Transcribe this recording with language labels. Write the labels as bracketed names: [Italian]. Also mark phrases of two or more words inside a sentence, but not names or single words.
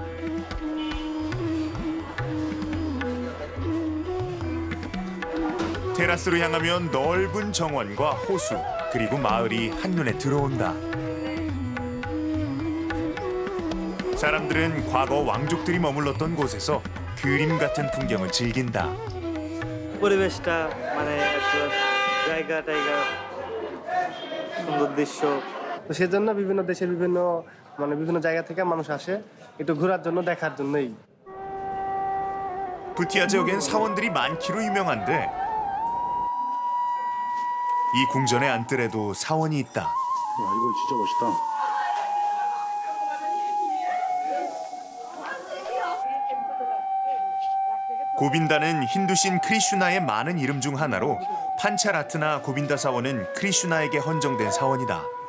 [Korean] 테라스로 향하면 넓은 정원과 호수, 그리고 마을이 한눈에 들어온다. 사람들은 과거 왕족들이 머물렀던 곳에서 그림 같은 풍경을 즐긴다. [Bangla] পরিবেশটা মানে একটু জায়গা টাইগা সুন্দর দৃশ্য তো সেজন্য বিভিন্ন দেশের বিভিন্ন জায়গা থেকে মানুষ আসে একটু ঘোরার জন্য দেখার জন্যই [Korean] 부티아 지역엔 사원들이 많기로 유명한데 이 궁전의 안뜰에도 사원이 있다. 와, 이거 진짜 멋있다. 고빈다는 힌두신 크리슈나의 많은 이름 중 하나로 판차라트나 고빈다 사원은 크리슈나에게 헌정된 사원이다.